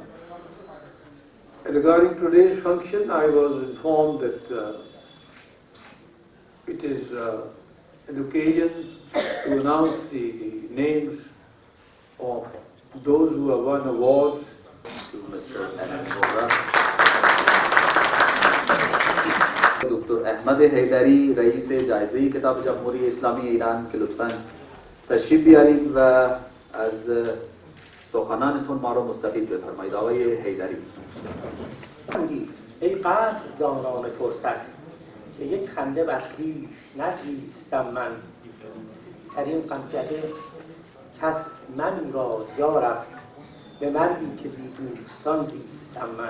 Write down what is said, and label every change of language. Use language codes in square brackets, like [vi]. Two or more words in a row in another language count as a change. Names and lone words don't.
[en] Regarding today's function, I was informed that it is an occasion to announce the names of those who have won awards. To Mr. Ahmed Vora. Dr. Ahmed Haydari, [fa] رئیس جایزه کتاب جمهوری اسلامی ایران که لطفاً تشریف بیارید و از سخنانتون ما رو مستفید بفرمایید. آقای حیدری. ای قدر دانان فرصت که یک خنده بر خویش نگریستم من، در این غمزده کس منی را یارب، به مردی که بی دوستان زیستم من.